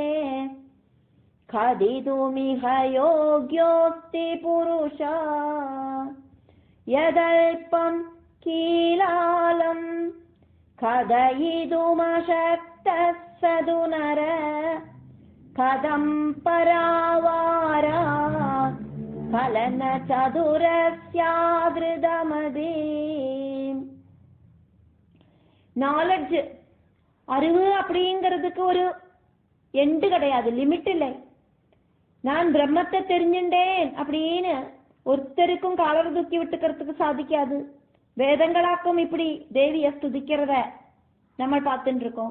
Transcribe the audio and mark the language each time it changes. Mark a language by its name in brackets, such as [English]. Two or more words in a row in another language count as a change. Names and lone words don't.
[Sanskrit] ഖദിതുമിഹ യോഗ്യോസ്തി പുരുഷ യദൽപം കീലാലം ഖദയിതുമശക്തഃ സദു നര കഥം പരാവാര കലന ചതുര സ്യാദൃതമതി. [Tamil] நாலெட்ஜ் அறிவு அப்படிங்கிறதுக்கு ஒரு எண்டு கிடையாது, லிமிட் இல்லை. நான் பிரம்மத்தை தெரிஞ்சுட்டேன் அப்படின்னு ஒருத்தருக்கும் காலர் தூக்கி விட்டுக்கிறதுக்கு சாதிக்காது. வேதங்களாக்கும் இப்படி தேவியை ஸ்துதிக்கிறத நம்ம பார்த்துட்டு இருக்கோம்.